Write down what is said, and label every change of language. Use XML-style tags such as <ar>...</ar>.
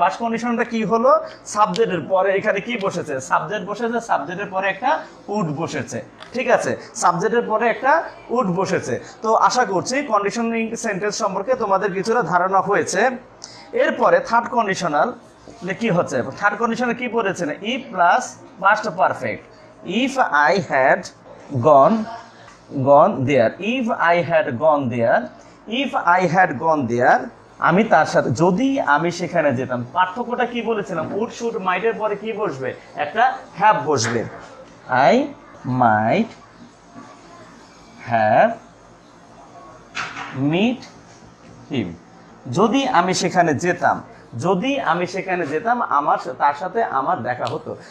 <bn>Past কন্ডিশনারটা কি হলো, সাবজেক্টের পরে এখানে কি বসেছে, সাবজেক্ট বসেছে, সাবজেক্টের পরে একটা উড বসেছে, ঠিক আছে, সাবজেক্টের পরে একটা উড বসেছে। তো আশা করছি কন্ডিশনিং সেন্টেন্স সম্পর্কে তোমাদের কিছুটা ধারণা হয়েছে। এরপরে থার্ড কন্ডিশনাল কি হচ্ছে, থার্ড কন্ডিশনাল কি পড়েছে না, ই plus past perfect.</bn> <en>If I had gone there, if I had gone there, if I had gone there,</en> <bn>আমি তার সাথে, যদি আমি সেখানে যেতাম। পার্থক্যটা কি বলেছিলাম, উড শুড মাইটের পরে কি বসবে, একটা হ্যাভ বসবে।</bn> <en>I might have meet him,</en> <bn>যদি আমি সেখানে যেতাম, যদি আমি সেখানে যেতাম আমার তার সাথে আমার দেখা হতো।</bn>